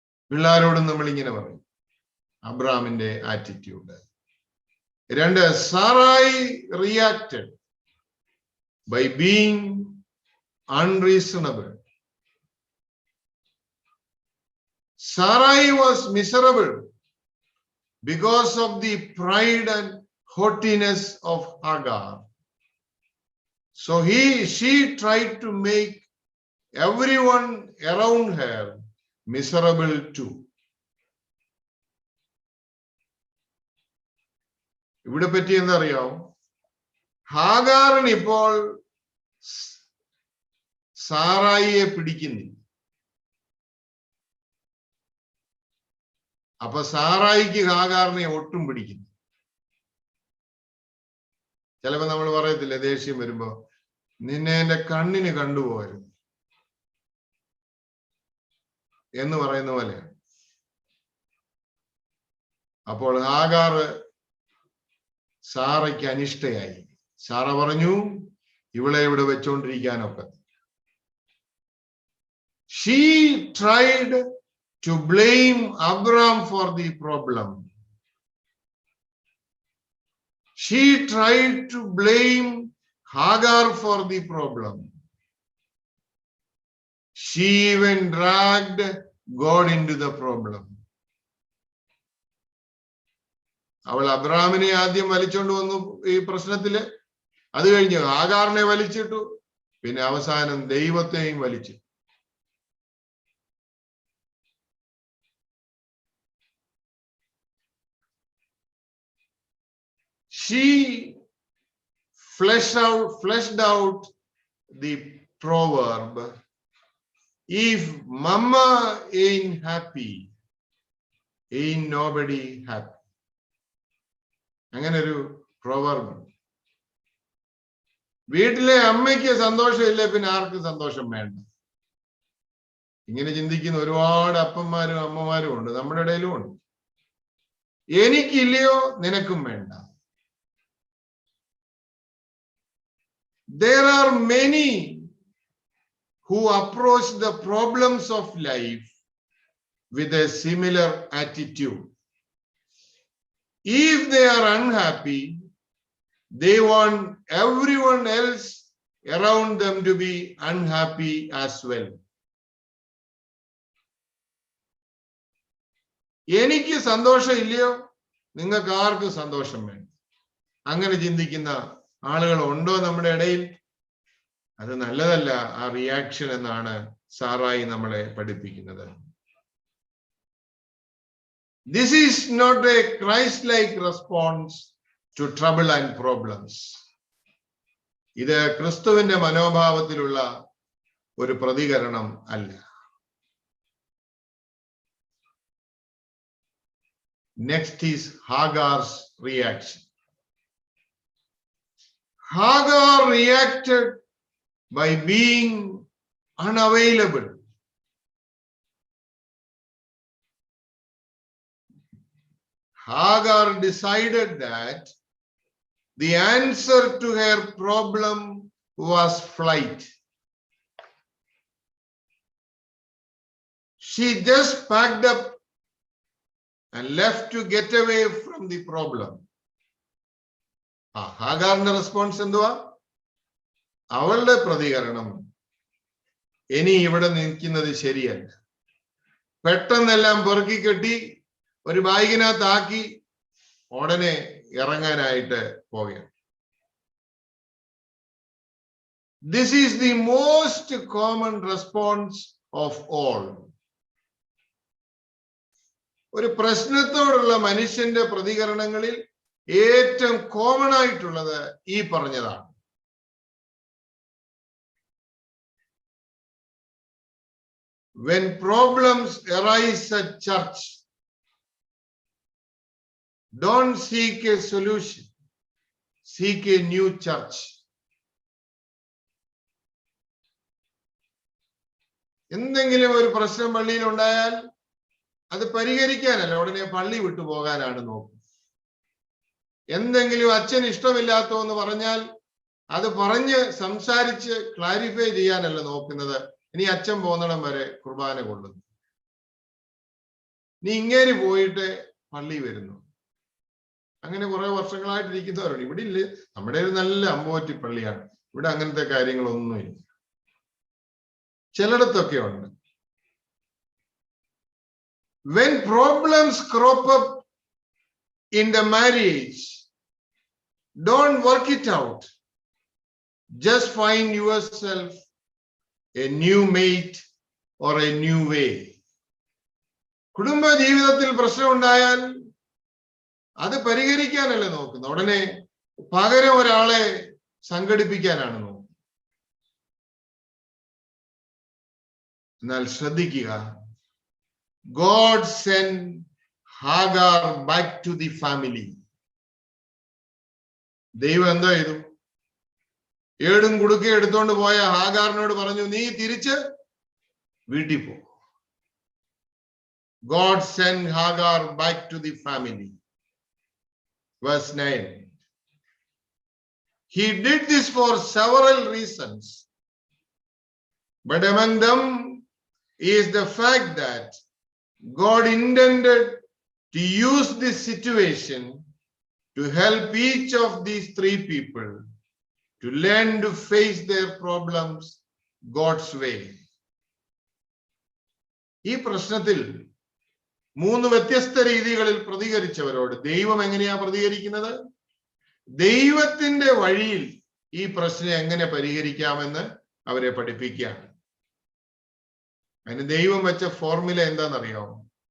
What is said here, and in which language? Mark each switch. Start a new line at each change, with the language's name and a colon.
Malayalam: പിള്ളേരോടും നമ്മൾ ഇങ്ങനെ പറയും. അബ്രാമിന്റെ ആറ്റിറ്റ്യൂഡ്. രണ്ട്,
English: Sarai reacted by being unreasonable. Sarai was miserable because of the pride and haughtiness of Hagar. So she tried to make everyone around her miserable too.
Malayalam: ഇവിടെ പറ്റി എന്താ അറിയാമോ? ഹാഗാറിന് ഇപ്പോൾ സാറായിയെ പിടിക്കുന്നില്ല. അപ്പൊ സാറായിക്ക് ഹാഗാറിനെ ഒട്ടും പിടിക്കുന്നു. ചിലപ്പോ നമ്മൾ പറയത്തില്ലേ, ദേഷ്യം വരുമ്പോ, നിന്നെ എന്റെ കണ്ണിന് കണ്ടുപോകരുത് എന്ന് പറയുന്ന പോലെയാണ്. അപ്പോൾ ഹാഗാർ സാറയ്ക്ക് അനിഷ്ടയായി. സാറ പറഞ്ഞു, ഇവളെ ഇവിടെ വെച്ചോണ്ടിരിക്കാനൊക്കെ.
English: She tried to blame Abram for the problem. She tried to blame Hagar for the problem. She even dragged God into the problem.
Malayalam: അവൾ അബ്രഹാമിനെ ആദ്യം വലിച്ചോണ്ട് വന്നു ഈ പ്രശ്നത്തില്. അത് കഴിഞ്ഞ് ഹാഗാറിനെ വലിച്ചിട്ടു. പിന്നെ അവസാനം ദൈവത്തെയും വലിച്ചു.
English: She fleshed out the proverb, if mama ain't happy, ain't nobody happy.
Malayalam: അങ്ങനെ ഒരു proverb. വീട്ടിലെ അമ്മയ്ക്ക് സന്തോഷമില്ല, പിന്നെ ആർക്കും സന്തോഷം വേണ്ട. ഇങ്ങനെ ചിന്തിക്കുന്ന ഒരുപാട് അപ്പന്മാരും അമ്മമാരും ഉണ്ട്, നമ്മുടെ ഇടയിലും ഉണ്ട്. എനിക്കില്ലയോ നിനക്കും വേണ്ട.
English: There are many who approach the problems of life with a similar attitude. If they are unhappy, they want everyone else around them to be unhappy as well.
Malayalam: എനിക്ക് സന്തോഷം ഇല്ലയോ നിങ്ങൾക്ക് ആർക്കും സന്തോഷം വേണ്ട. അങ്ങനെ ചിന്തിക്കുന്ന ആളുകൾ ഉണ്ടോ നമ്മുടെ ഇടയിൽ? അത് നല്ലതല്ല ആ റിയാക്ഷൻ എന്നാണ് സാറായി നമ്മളെ പഠിപ്പിക്കുന്നത്.
English: This is not a Christ-like response to trouble and problems.
Malayalam: ഇത് ക്രിസ്തുവിന്റെ മനോഭാവത്തിലുള്ള ഒരു പ്രതികരണം അല്ല.
English: Next is Hagar's reaction. Hagar reacted by being unavailable. Hagar decided that the answer to her problem was flight. She just packed up and left to get away from the problem.
Malayalam: ഹാഗാറിന്റെ response എന്തുവാ? അവളുടെ പ്രതികരണം, ഇനി ഇവിടെ നിൽക്കുന്നത് ശരിയല്ല. പെട്ടെന്നെല്ലാം പെറുക്കി കെട്ടി ഒരു ബാഗിനകത്താക്കി ഉടനെ ഇറങ്ങാനായിട്ട് പോവുകയാണ്.
English: This is the most common response of all.
Malayalam: ഒരു പ്രശ്നത്തോടുള്ള മനുഷ്യന്റെ പ്രതികരണങ്ങളിൽ ഏറ്റവും കോമൺ ആയിട്ടുള്ളത് ഈ പറഞ്ഞതാണ്.
English: When problems arise at church, don't seek a solution, seek a new church.
Malayalam: എന്തെങ്കിലും ഒരു പ്രശ്നം പള്ളിയിൽ ഉണ്ടായാൽ അത് പരിഹരിക്കാനല്ല, ഉടനെ പള്ളി വിട്ടു പോകാനാണ് നോക്കുന്നത്. എന്തെങ്കിലും അച്ഛൻ ഇഷ്ടമില്ലാത്തോ എന്ന് പറഞ്ഞാൽ അത് പറഞ്ഞ് സംസാരിച്ച് ക്ലാരിഫൈ ചെയ്യാനല്ല നോക്കുന്നത്. ഇനി അച്ഛൻ പോകുന്നിടം വരെ കുർബാന കൊള്ളുന്നു, നീ ഇങ്ങേര് പോയിട്ട് പള്ളി വരുന്നു. അങ്ങനെ കുറെ വർഷങ്ങളായിട്ടിരിക്കുന്നവരുണ്ട്. ഇവിടെ ഇല്ല, നമ്മുടെ ഒരു നല്ല അമ്പോറ്റി പള്ളിയാണ്, ഇവിടെ അങ്ങനത്തെ കാര്യങ്ങളൊന്നുമില്ല. ചിലയിടത്തൊക്കെ ഉണ്ട്.
English: When problems crop up in the marriage, don't work it out. Just find yourself a new mate or a new way.
Malayalam: കുടുംബ ജീവിതത്തിൽ പ്രശ്നം ഉണ്ടായാൽ അത് പരിഹരിക്കാനല്ല നോക്കുന്നത്, ഉടനെ പകരം ഒരാളെ സംഘടിപ്പിക്കാനാണ് നോക്കുന്നത്. എന്നാൽ ശ്രദ്ധിക്കുക,
English: God sent Hagar back to the family.
Malayalam: ദൈവം എന്താ ചെയ്തു? ഏടും കുടുക്കെ എടുത്തോണ്ട് പോയ ഹാഗാറിനോട് പറഞ്ഞു, നീ തിരിച്ച് വീട്ടിൽ പോ.
English: God sent Hagar back to the family. Verse 9. He did this for several reasons, but among them is the fact that God intended to use this situation to help each of these three people to learn to face their problems God's way.
Malayalam: ഈ പ്രശ്നത്തിൽ മൂന്ന് വ്യത്യസ്ത രീതികളിൽ പ്രതികരിച്ചവരോട് ദൈവം എങ്ങനെയാ പ്രതികരിക്കുന്നത്? ദൈവത്തിന്റെ വഴിയിൽ ഈ പ്രശ്നം എങ്ങനെ പരിഹരിക്കാമെന്ന് അവരെ പഠിപ്പിക്കുകയാണ്. അതിന് ദൈവം വെച്ച ഫോർമുല എന്താണെന്നറിയാമോ?